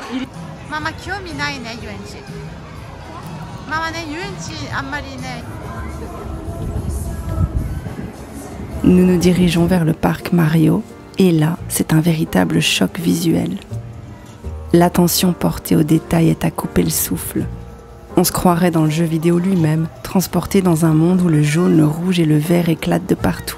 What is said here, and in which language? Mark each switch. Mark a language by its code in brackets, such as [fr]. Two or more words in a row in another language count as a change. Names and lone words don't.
[fr] Maman, [ja] 興味ないね、遊園地。ママね、遊園地あんまりね。 [fr] Nous nous dirigeons vers le parc Mario, et là, c'est un véritable choc visuel. L'attention portée aux détails est à couper le souffle. On se croirait dans le jeu vidéo lui-même, transporté dans un monde où le jaune, le rouge et le vert éclatent de partout.